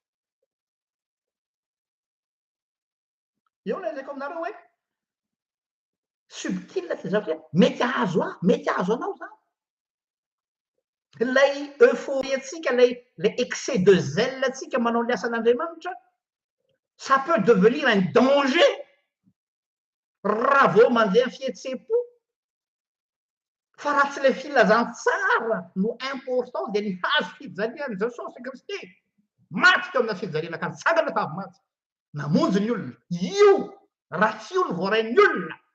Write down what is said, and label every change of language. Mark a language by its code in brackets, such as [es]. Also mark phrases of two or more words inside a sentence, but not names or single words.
[mg] eo lazaiko aminareo hoe subtile ty zavatra mety azo anao zany lay euphorie atsika lay [fr] excès de zèle [mg] atsika manao ny asan'Andriamanitra [fr] ça peut devenir un danger [mg] raha vao mandeha fihetsepo fa raha tsy le filazantsara no important de ny hazo fijaliany jesosy kristy maty teo amina fijaliana ka nitsangana fa avy maty namonjy ny olona io raha tsy io ny voarain'ny olona